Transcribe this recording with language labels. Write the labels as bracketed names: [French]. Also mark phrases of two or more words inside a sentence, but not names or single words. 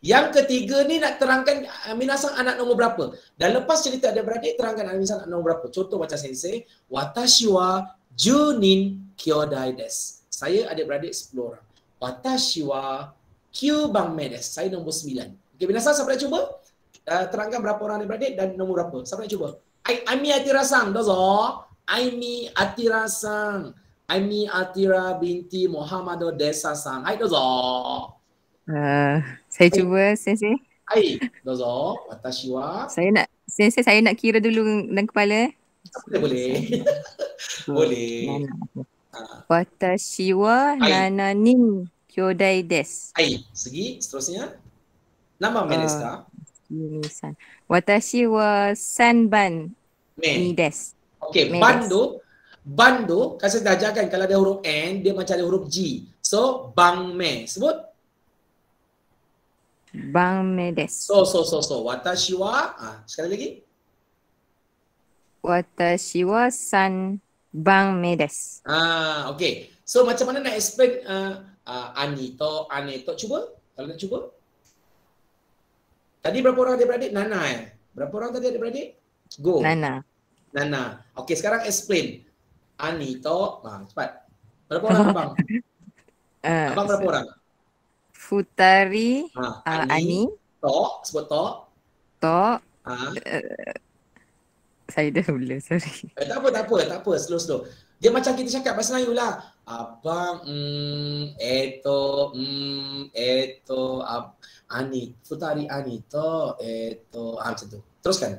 [Malay] Yang ketiga ni nak terangkan minasang anak nombor berapa? Dan lepas cerita adik-beradik, terangkan anak minasang anak nombor berapa? Contoh macam sensei, [Japanese] 私は十人兄弟です. [Malay] Saya adik-beradik 10 orang. [Japanese] 私は九番目です. [Malay] Saya nombor 9. Okey, minasang siapa nak cuba? Terangkan berapa orang adik-beradik dan nombor berapa? Siapa nak cuba? Aimi Atira-san, dozo. Aimi Atira-san. Aimi Atira binti Muhammad Desa-san. [Japanese] はい、どうぞ. [Malay] Saya cuba, sensei. [Japanese] はい、どうぞ。私は. [Malay] Sensei, saya nak kira dulu dalam kepala. Boleh. Boleh. [Japanese] 私は七人兄弟です. [Malay] Hai, segi seterusnya. [Japanese] ナマですか? 私は三番にです. [Malay] Okey, Bando, kan saya dah ajarkan kalau ada huruf N, dia macam ada huruf G. So, bangme. Sebut? [Japanese] 番目です. [Malay] So. [Japanese] 私は, [Malay] sekali lagi. [Japanese] 私は三番目です. [Malay] Okey. So, macam mana nak explain [Japanese] 兄と、姉と? [Malay] Cuba. Kalau nak cuba. Tadi berapa orang adik-beradik? Nana Berapa orang tadi adik-beradik? Go. Nana. Okey, sekarang explain. Anito, cepat. Berapa orang abang? Abang berapa orang? [Japanese] 二人、兄. [Malay] To, sebut to. Saya dah mula, sorry. Tak apa. Slow. Dia macam kita cakap bahasa Melayu lah. Abang, Ani. [Japanese] 二人兄と, [Malay] macam tu. Teruskan.